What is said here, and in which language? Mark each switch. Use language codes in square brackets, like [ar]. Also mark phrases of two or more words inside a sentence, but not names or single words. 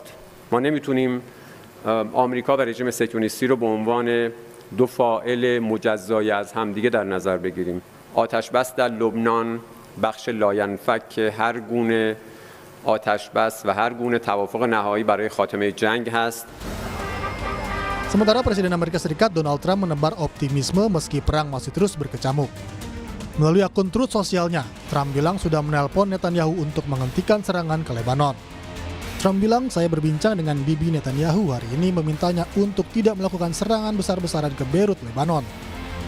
[fa] ما نمیتونیم آمریکا و رژیم صهیونیستی رو به عنوان دو فاعل مجزای از همدیگه در نظر بگیریم. آتش بس در لبنان بخش لاینفک هر گونه آتش بس و هر گونه توافق نهایی برای خاتمه جنگ هست. [id] Sementara Presiden Amerika Serikat Donald Trump menebar optimisme meski perang masih terus berkecamuk. Melalui akun Truth sosialnya, Trump bilang sudah menelpon Netanyahu untuk menghentikan serangan ke Lebanon. Trump bilang, saya berbincang dengan Bibi Netanyahu hari ini memintanya untuk tidak melakukan serangan besar-besaran ke Beirut, Lebanon.